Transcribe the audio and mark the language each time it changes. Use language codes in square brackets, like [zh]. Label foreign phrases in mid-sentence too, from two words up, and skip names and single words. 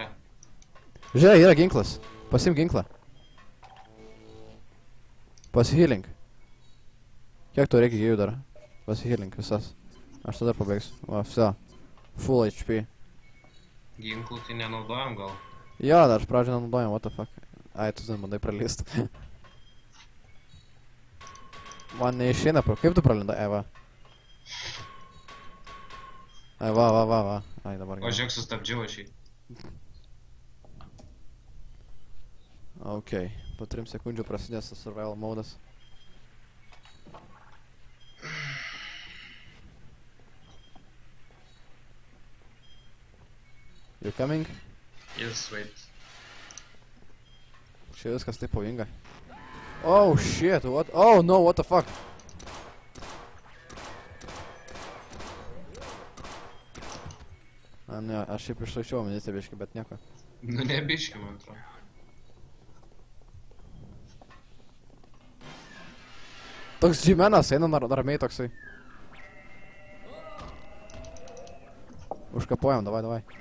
[lt] Žiūrėk, yra ginklas. Pasim ginklą. Pasihealing. Kiek tau reikia gyvių dar? Pasihealing visas. Aš tada pabaigsiu. Va, vse. [en] Full HP. [lt] Ginklų tai nenaudojam gal. Jo, dar aš pradžią nenaudojam, [en] what the fuck. [lt] Ai, tu ten bandai pralįst. Man neišeina pro... Kaip tu pralindai? Ai, va. Ai, va, va, va, va. Ai, dabar O gerai. žiūrėk, sustabdžiau aš jį. Ok, po 3 sekundžių prasidės tas [en] survival modas. You coming? Yes, wait. [lt] Čia viskas taip pavojinga. [en] Oh shit, what? Oh no, what the fuck? [lt] A ne, aš šiaip išlaičiau amuniciją biškį, bet nieko. Nu nebiški, man atrodo. Toks džimenas eina ramiai toksai. Užkapuojam, [ru] davai, davai.